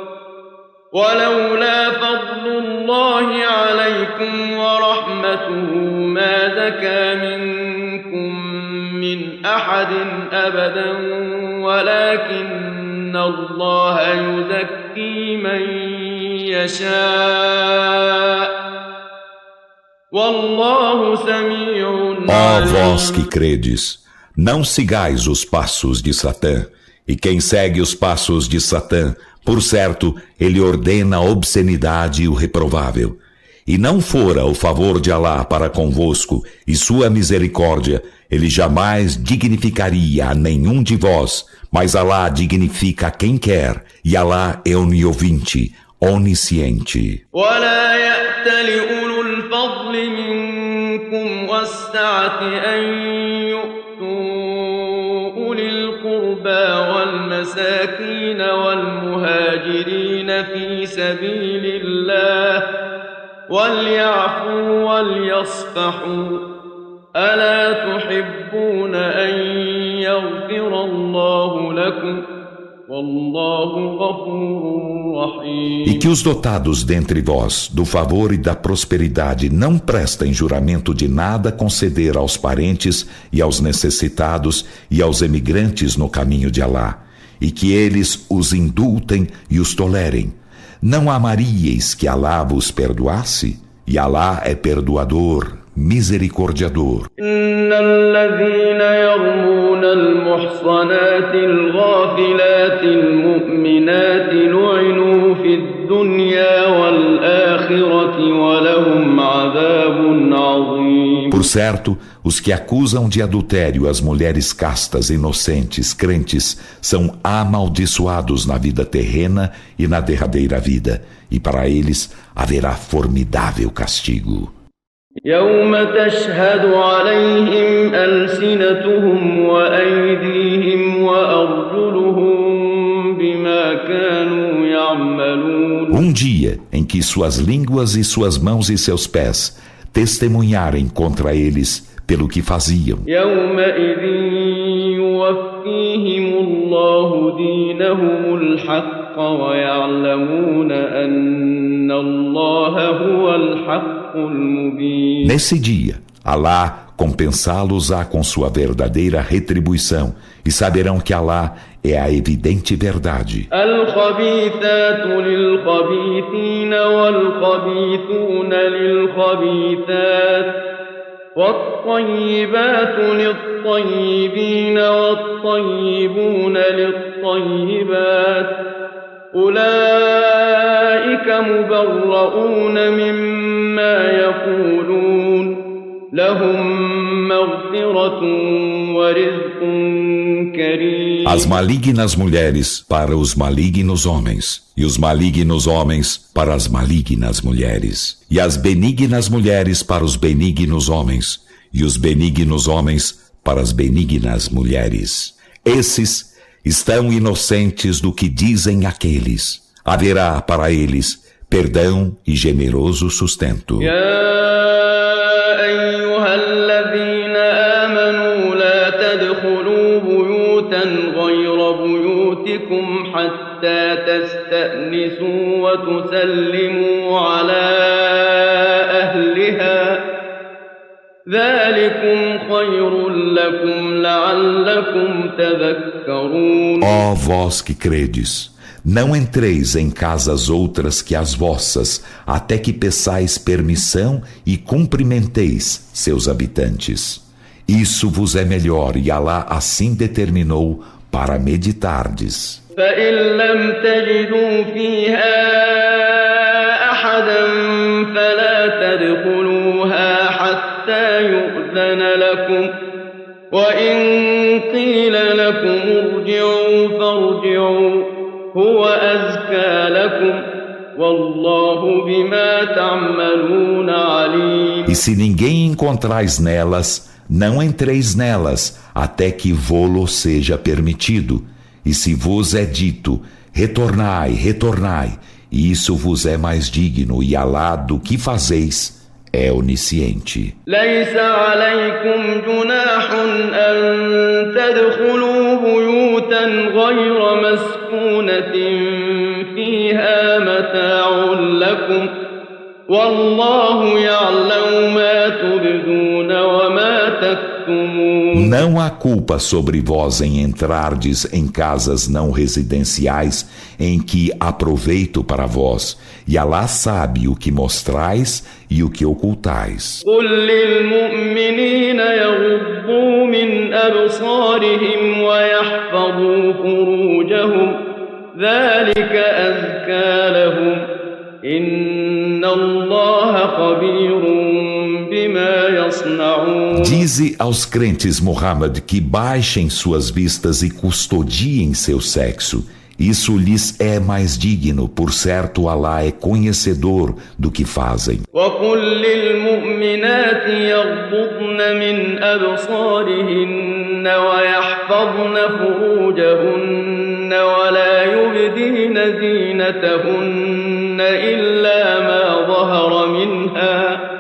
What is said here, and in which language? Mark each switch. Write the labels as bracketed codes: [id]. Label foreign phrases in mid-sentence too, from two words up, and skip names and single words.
[ar] ولولا فضل الله عليكم ورحمته ما زكى منكم من أحد أبدا ولكن الله يزكي من يشاء والله سميع [pt] Ó vós que credes, não sigais os passos de Satã, e quem segue os passos de Satã, por certo, ele ordena a obscenidade e o reprovável. E não fora o favor de Alá para convosco e sua misericórdia, ele jamais dignificaria a nenhum de vós, mas Alá dignifica a quem quer, e Alá é oniovinte, onisciente. [ar] ولا يأت لأولو الفضل منكم والسعة أن يؤتوا أولي القربى والمساكين والمهاجرين في سبيل الله وليعفوا وليصفحوا ألا تحبون أن يغفر الله لكم والله غفور رحيم. [pt] E que os dotados dentre vós do favor e da prosperidade não prestem juramento de nada conceder aos parentes e aos necessitados e aos emigrantes no caminho de Alá, e que eles os indultem e os tolerem. Não amaríeis que Alá vos perdoasse? E Alá é perdoador, misericordiador. [ar] إن الذين يرمون المحصنات الغافلات المؤمنات لعنوا في الدنيا والآخرة ولهم عذاب عظيم. [pt] Por certo, os que acusam de adultério as mulheres castas, inocentes, crentes, são amaldiçoados na vida terrena e na derradeira vida, e para eles haverá formidável castigo. [ar] يوم تشهد عليهم ألسنتهم وأيديهم وأرجلهم بما كانوا يعملون. [pt] Dia em que suas línguas e suas mãos e seus pés testemunharem contra eles pelo que faziam. [ar] يومئذ يوفيهم الله دينهم الحق ويعلمون أن الله هو الحق. [pt] Nesse dia, Alá compensá-los-á com sua verdadeira retribuição e saberão que Alá é a evidente verdade. [ar] الخبيثات للخبيثين والخبيثون للخبيثات والطيبات للطيبين والطيبون للطيبات أولئك مبرؤون مما يقولون لهم مغفرة ورزق كريم. [pt] As malignas mulheres para os malignos homens, e os malignos homens para as malignas mulheres, e as benignas mulheres para os benignos homens, e os benignos homens para as benignas mulheres. Esses estão inocentes do que dizem aqueles. Haverá para eles perdão e generoso sustento. [ar] حتى تستأنسوا وتسلموا على أهلها ذلكم خير لكم لعلكم تذكرون. [pt] Ó vós que credes, não entreis em casas outras que as vossas, até que peçais permissão e cumprimenteis seus habitantes. Isso vos é melhor e Alá assim determinou para meditardes. [ar] فإن لم تجدوا فيها أحدا فلا تدخلوها حتى يؤذن لكم وإن قيل لكم ارجعوا فارجعوا هو أزكى لكم والله بما تعملون عليم. [pt] E se ninguém encontrais nelas, não entreis nelas até que vô-lo seja permitido. E se vos é dito, retornai, retornai, e isso vos é mais digno, e Alá do que fazeis é onisciente. [ar] ليس عليكم جناح أن تدخلوا بيوتا غير مسكونة فيها متاع لكم والله يعلم ما تبدون وما تكتمون. [pt] Não há culpa sobre vós em entrardes em casas não residenciais em que há proveito para vós, e Alá sabe o que mostrais e o que ocultais. [ar] قل للمؤمنين يغضوا من أبصارهم ويحفظوا فروجهم ذلك أزكى لهم إن الله خبير بما يصنعون. [pt] Dize aos crentes, Muhammad, que baixem suas vistas e custodiem seu sexo. Isso lhes é mais digno, por certo Alá é conhecedor do que fazem. [ar] وقل للمؤمنات يغضضن من أبصارهن ويحفظن فروجهن ولا يبدين زينتهن إلا ما ظهر منها